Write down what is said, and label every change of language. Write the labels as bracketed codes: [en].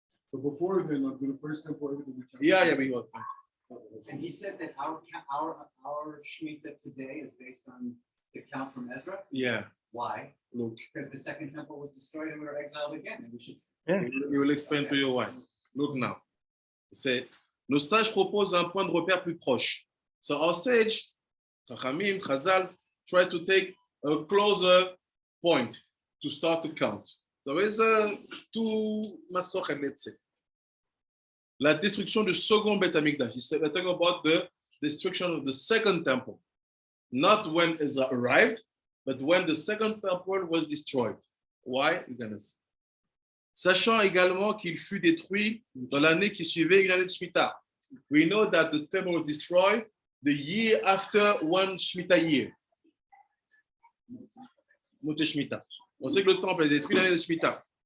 [en] So before then, the first temple, everything we counted. Yeah, we got. And he said that our Shemitah today is based on the count from Ezra. Yeah. Why? Look. Because the second temple was destroyed and we were exiled again. And we should. Yeah. He will explain to you why. Look now. [fr] C'est nos sages proposent un point de repère plus proche. [en] So our sage, Chachamim, Chazal, try to take a closer point to start to count. So there's two masochet, let's say. [fr] La destruction du second Beth Amikdash. [en] He's talking about the destruction of the second temple. Not when Ezra arrived, but when the second temple was destroyed. Why? You're gonna see. [fr] Sachant également qu'il fut détruit dans l'année qui suivait une année de Shemitah. [en] We know that the temple was destroyed the year after one Shemitah year. Monte Shemitah. [fr] On sait que le temple est détruit l'année de Shemitah.